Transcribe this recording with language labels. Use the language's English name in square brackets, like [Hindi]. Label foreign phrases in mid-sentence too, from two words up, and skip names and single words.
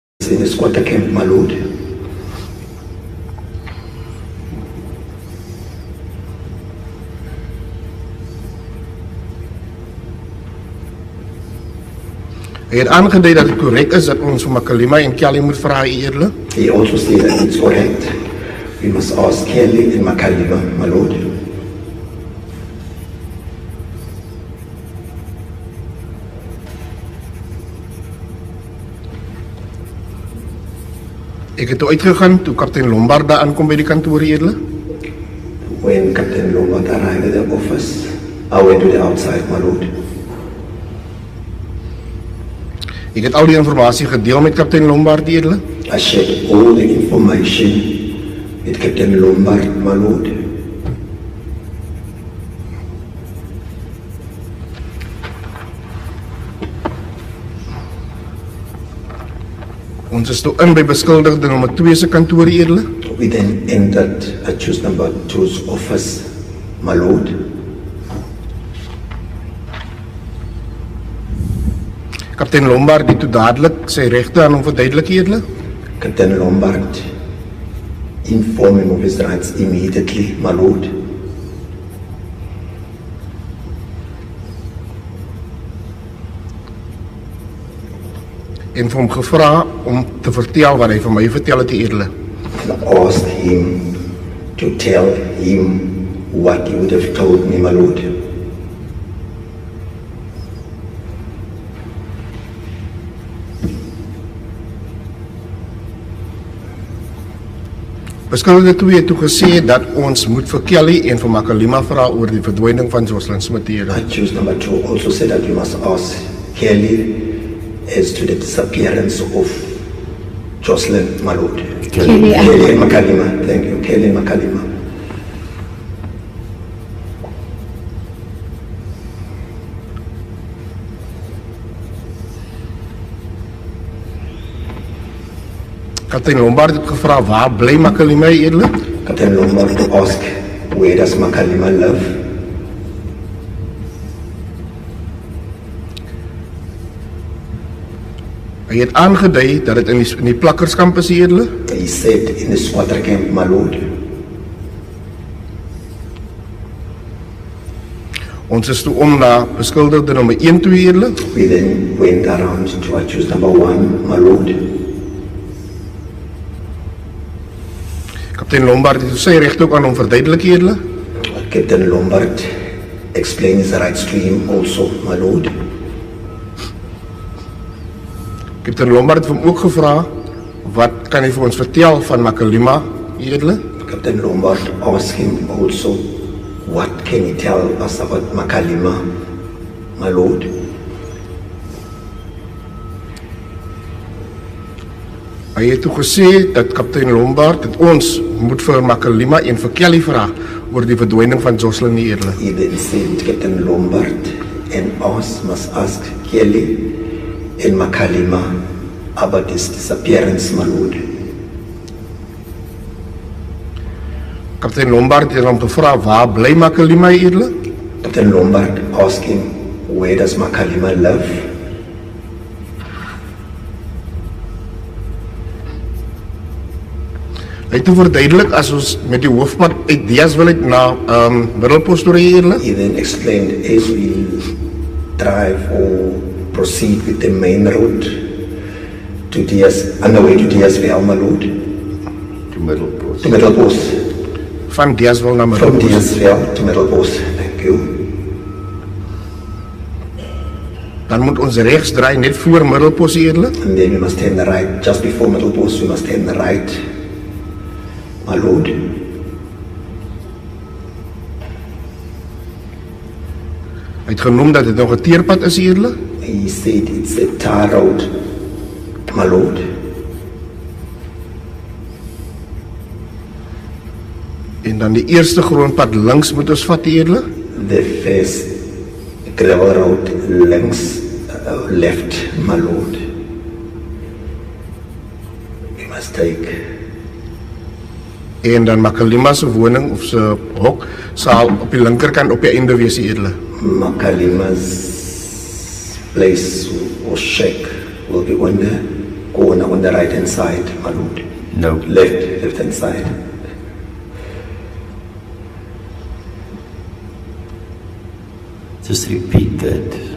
[English] in a squatter camp, my lord. [Afrikaans] Hy het aangedui dat dit korrek is dat ons vir Makalima en Kelly moet vra, U Edele. [English] He also said that it's correct. We must ask Kelly and Makalima, my lord. [Afrikaans] Ek het toe uitgegaan toe kaptein Lombard daar aankom by die kantoor, U Edele. [English] When Captain Lombard arrived at the office, I went to the outside, my lord. [Afrikaans] Ek het al die informasie gedeel met kaptein Lombard, U Edele. [English] I shared all the information with Captain Lombard, my lord. [Afrikaans] Ons is toe in by beskuldigde nommer 2 se kantoor, U Edele. [English] We then entered accused number 2's office, my lord. [Afrikaans] Kaptein Lombard het toe dadelik sy regte aan hom verduidelik, U Edele. [English] Captain Lombard informed him of his rights immediately, my lord. [Afrikaans] En vir hom gevra om te vertel wat hy vir my vertel het, U Edele. [English] And asked him to tell him what he would have told me, my lord. [Afrikaans] Beskuldigde 2 het toe gesê dat ons moet vir Kelly en vir Makalima vra oor die verdwyning van Joshlin Smith, U Edele. [English] Accused number 2 also said that we must ask Kelly as to the disappearance of Joshlin, my lord. Kelly and Kelly and Makalima, thank you, Kelly and Makalima. [Afrikaans] Kaptein Lombard het gevra waar bly Makalima, U Edele? [English] Captain Lombard asked, where does Makalima live? [Afrikaans] Hy het aangedui dat dit in die plakkerskamp is, U Edele. [English] He said in the squatter camp, my lord. [Afrikaans] Ons is toe om na beskuldigde nommer 1 toe, U Edele. [English] We then went around to accused number 1, my lord. [Afrikaans] Kaptein Lombard het sy regte ook aan hom verduidelik, U Edele. [English] Captain Lombard explained his rights to him also, my lord. [Afrikaans] Kaptein Lombard het hom ook gevra wat kan hy vir ons vertel van Makalima, U Edele? [English] Captain Lombard asked him also, what can he tell us about Makalima, my lord? [Afrikaans] Hy het toe gesê dat kaptein Lombard dat ons moet vir Makalima en vir Kelly vra oor die verdwyning van Joshlin, U Edele. [English] He then said, Captain Lombard and us must ask Kelly and Makalima about his disappearance, my lord. [Afrikaans] Kaptein Lombard het hom gevra waar bly Makalima, U Edele? [English] Captain Lombard asked him, where does Makalima live? [Afrikaans] Hy het toe verduidelik as ons met die hoofpad uit Deeswil uit na Middelpost toe ry, U Edele. [English] He then explained, as we drive or proceed with the main road to on the way to Deeswil, my lord. To Middelpost. To Middelpost. [Afrikaans] Van Deeswil na [English] From Middelpost. Deeswil to Middelpost. Thank you. [Afrikaans] Dan moet ons regs draai net voor Middelpost, U Edele. [English] And then we must turn the right. Just before Middelpost, we must turn the right, my lord. [Afrikaans] Hy het genoem dat dit nog 'n teerpad is, U Edele. [English] He said it's a tar road, my lord. [Afrikaans] En dan die eerste grondpad links moet ons vat, U Edele. [English] The first gravel road left, my lord. We must take. [Afrikaans] En dan Makalima se woning of se hok sal op die linkerkant op die einde wees, U Edele. [English] Makalima's place or shack will be on the corner on the right hand side, my lord. No. Left hand side. Just repeat that.